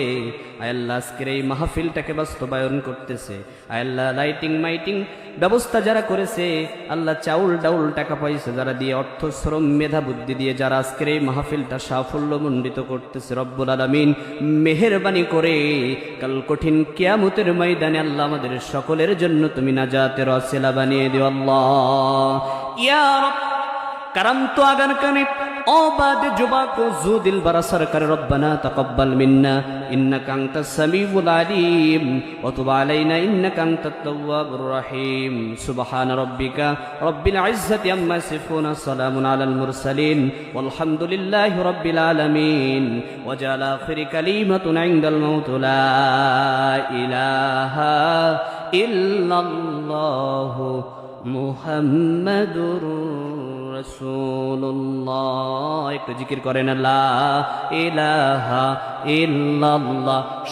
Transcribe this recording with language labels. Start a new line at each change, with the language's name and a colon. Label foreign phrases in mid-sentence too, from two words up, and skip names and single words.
Bangla: আয় আল্লাহ আজকের এই মাহফিলটাকে বাস্তবায়ন করতেছে, আয় আল্লাহ লাইটিং মাইটিং ব্যবস্থা যারা করেছে, আল্লাহ চাউল ডাউল টাকা পয়সা যারা দিয়ে, অর্থ শ্রম মেধা বুদ্ধি দিয়ে যারা আজকের এই মাহফিলটা সাফল্যমণ্ডিত করতেছে,
Arabic: رب العالمين
Bangla: মেহেরবানি করে কাল কঠিন কিয়ামতের ময়দানে আল্লাহ আমাদের সকলের জন্য তুমি নাজাতের ওয়াসিলা বানিয়ে দিও আল্লাহ
Arabic: يا رب. करम तो आगन कने औबाद जुबा को जू दिल बरा सरकर ربنا تقبل منا إنك أنت السميع العليم و تب علينا إنك أنت التواب الرحيم. سبحان ربك رب العزة عما يصفون سلام على المرسلين والحمد لله رب العالمين. واجعل آخر كلمة عند الموت لا إله إلا الله محمد رسول الله.
Bangla: একটু জিকির করেন
Arabic: لا إله إلا الله.